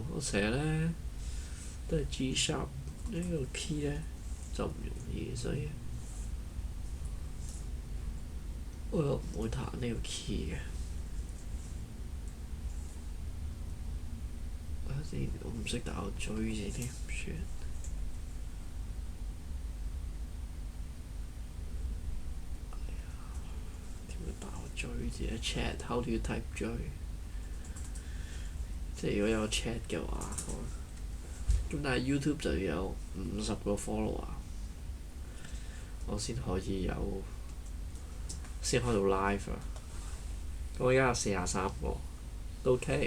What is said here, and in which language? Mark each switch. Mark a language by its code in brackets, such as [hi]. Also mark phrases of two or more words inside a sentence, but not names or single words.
[yue] 我成日呢都係 [en] G sharp [yue] 呢個 key 呢就唔容易，所以我又唔會彈呢個 key 嘅。我唔識打個追字添，唔算。點樣打個追字咧 ？Chat， [en] how do you type [yue] 追？即係如果有個 chat 嘅話，咁但係 YouTube 就要有50個 follower，我先可以先開到 live 啊。咁我而家有43個，都 OK。